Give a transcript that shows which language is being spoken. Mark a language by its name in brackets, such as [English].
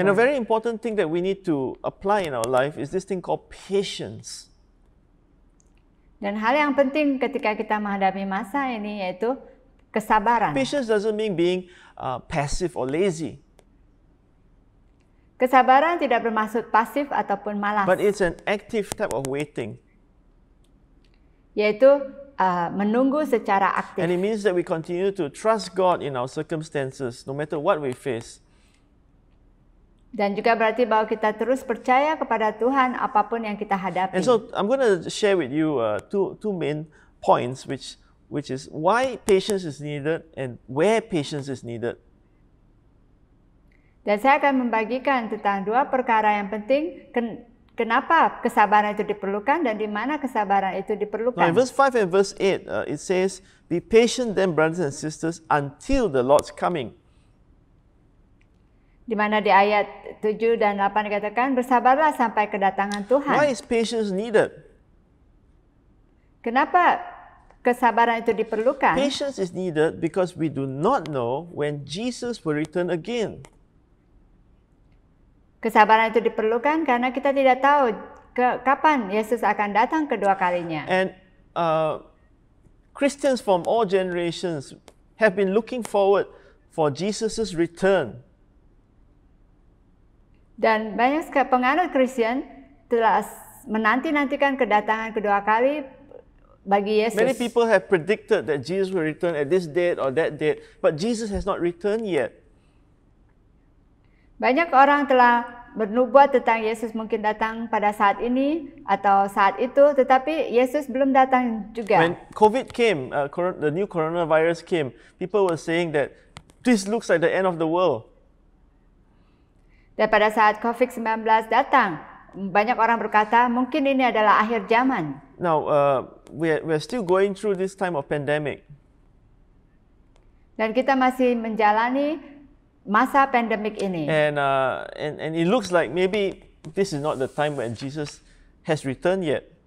[English] And a very important thing that we need to apply in our life is this thing called patience. [Indonesian] Dan hal yang penting ketika kita menghadapi masa ini yaitu kesabaran. [English] Patience doesn't mean being passive or lazy. [Indonesian] Kesabaran tidak bermaksud pasif ataupun malas. [English] But it's an active type of waiting. [Indonesian] Yaitu menunggu secara aktif. [English] And it means that we continue to trust God in our circumstances, no matter what we face. [Indonesian] Dan juga berarti bahwa kita terus percaya kepada Tuhan apapun yang kita hadapi. [English] And so I'm going to share with you two main points, which is why patience is needed and where patience is needed. [Indonesian] Dan saya akan membagikan tentang dua perkara yang penting, kenapa kesabaran itu diperlukan dan di mana kesabaran itu diperlukan. [English] Now in verse 5 and verse 8, it says, be patient then, brothers and sisters, until the Lord's coming. [Indonesian] Di mana di ayat 7 dan 8 dikatakan, bersabarlah sampai kedatangan Tuhan. [English] Why is patience needed? [Indonesian] Kenapa kesabaran itu diperlukan? [English] Patience is needed because we do not know when Jesus will return again. [Indonesian] Kesabaran itu diperlukan karena kita tidak tahu kapan Yesus akan datang kedua kalinya. [English] And Christians from all generations have been looking forward for Jesus' return. [Indonesian] Dan banyak penganut Kristen telah menanti-nantikan kedatangan kedua kali bagi Yesus. [English] Many people have predicted that Jesus will return at this date or that date, but Jesus has not returned yet. [Indonesian] Banyak orang telah bernubuat tentang Yesus mungkin datang pada saat ini atau saat itu, tetapi Yesus belum datang juga. [English] When COVID came, the new coronavirus came, people were saying that this looks like the end of the world. [Indonesian] Dan pada saat COVID-19 datang, banyak orang berkata mungkin ini adalah akhir zaman. [English] Now, we're still going through this time of pandemic. [Indonesian] Dan kita masih menjalani masa pandemik ini. [English] And it looks like maybe this is not the time when Jesus has returned yet.